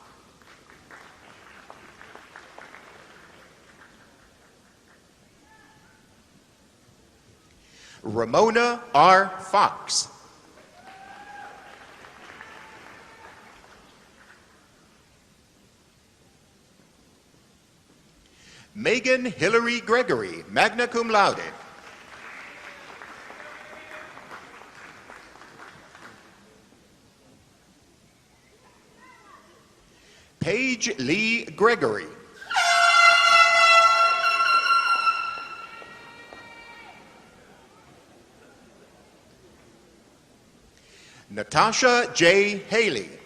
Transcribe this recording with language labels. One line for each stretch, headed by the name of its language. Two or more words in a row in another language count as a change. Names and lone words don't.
English: Ramona R. Fox. Megan Hillary Gregory,
Latin: magna cum laude.
English: Paige Lee Gregory. Natasha J. Haley.